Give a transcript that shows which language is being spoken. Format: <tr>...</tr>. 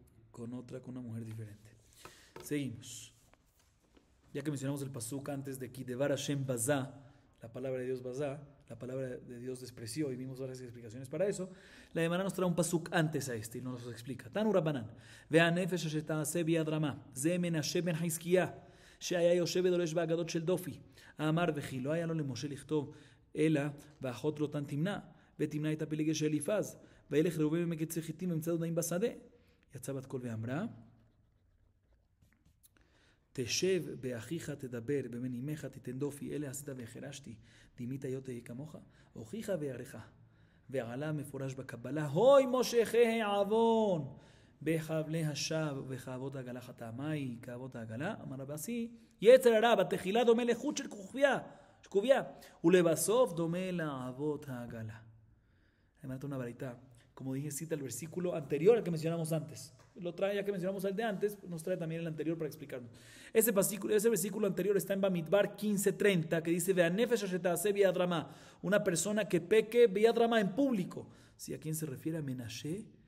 <es>Con una mujer diferente. Seguimos. Ya que mencionamos el pasuk antes de Kidevar Hashem Bazá, la palabra de Dios Bazá, la palabra de Dios despreció y vimos varias explicaciones para eso. La Gemara nos trae un pasuk antes a este y nos lo explica.</es> <he>Tanu Rabbanan, Vea nefesh asher ta'aseh biyad rama, ze Menashe ben Hizkiah, שהיה יושב ודורש בהגדות של דופי. אמר וכי לא היה לו למשה לכתוב אלא ואחות לא תמנע, ותמנע את הפילגש של אליפז, וילך ראובן במקץ חיטים ומצא דודאים בשדה. יצא בת קול ואמרה, תשב באחיך תדבר, בבן אמך תיתן דופי, אלה עשית והחרשתי, דימית היות תהיה כמוך, הוכיחה ויערכה. ועלה מפורש בקבלה, הוי מושכי העוון, בחבלי השווא ובחאבות העגלה חטאמי, כאבות העגלה, אמר רבי אסי, יצר הרע, בתחילה דומה לחוט של שקוביה, ולבסוף דומה לעבות העגלה.</he> <es>Además, una varita, como dije, cita el versículo anterior al que mencionamos antes. Lo trae ya que mencionamos el de antes, nos trae también el anterior para explicarnos. Ese versículo anterior está en Bamidbar 15:30, que dice,</es> <he>Ve'anefesh asher ta'aseh biyad ramá,</he> <es>una persona que peque biyad ramá en público. ¿Sí? ¿A quién se refiere? A Menashe.</es>